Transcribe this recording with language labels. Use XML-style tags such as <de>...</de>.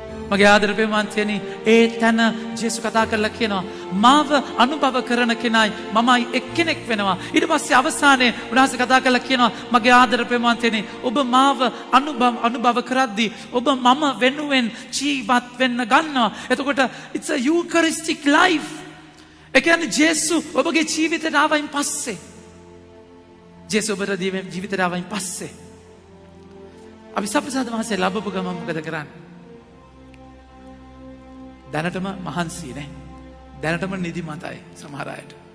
<si>මගේ ආදර ප්‍රේමාන්තයනි, ඒ තැන ජේසු කතා කරලා කියනවා මාව අනුභව කරන කෙනයි මමයි එක්කෙනෙක් වෙනවා. ඊට පස්සේ අවසානයේ උන්වහන්සේ කතා කරලා කියනවා මගේ ආදර ප්‍රේමාන්තයනි, ඔබ මාව අනුභව කරද්දී ඔබ මම වෙනුවෙන් ජීවත් වෙන්න ගන්නවා. එතකොට</si> <en>it's a eucharistic life.</en> <si>ඒ කියන්නේ ජේසු ඔබගේ ජීවිතයට ආවයින් පස්සේ, ජේසු ඔබට ජීවිතයට ආවයින් පස්සේ අපි සප්‍රසාද වහන්සේ ලැබපු ගමන් මොකද කරන්නේ? දැනටම මහන්සි නේ. දැනටම නිදිමතයි සමහර අයට.</si>